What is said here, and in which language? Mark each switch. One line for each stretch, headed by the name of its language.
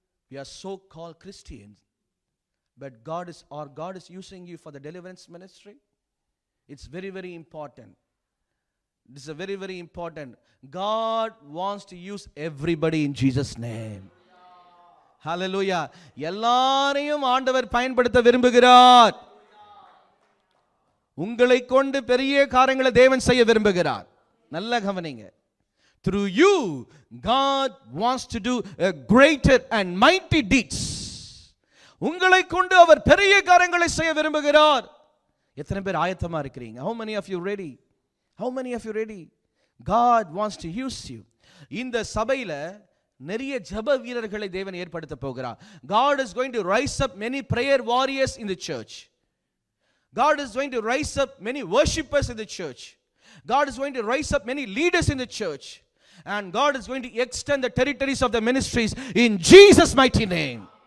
English: We are so-called Christians, but God is using you for the deliverance ministry. It's very, very important. This is a very, very important. God wants to use everybody in Jesus' name. Hallelujah.
Tamil: எல்லாரையும் ஆண்டவர் பயன்படுத்த விரும்புகிறார். உங்களை கொண்டு பெரிய காரியங்களை தேவன் செய்ய விரும்புகிறார். நல்ல கவனிங்க.
English: Through you, God wants to do a greater and mighty deeds.
Tamil: உங்களை கொண்டு அவர் பெரிய காரியங்களை செய்ய விரும்புகிறார். எத்தனை பேர் ஆயத்தமா இருக்கிறீங்க?
English: How many of you ready?
Tamil: How many of you ready?
English: God wants to use you.
Tamil: இந்த சபையில நிறைய ஜெப வீரர்களை தேவன் ஏற்படுத்த போகிறார்.
English: God is going to rise up many prayer warriors in the church. God is going to rise up many worshippers in the church. God is going to rise up many leaders in the church. And God is going to extend the territories of the ministries in Jesus' mighty name.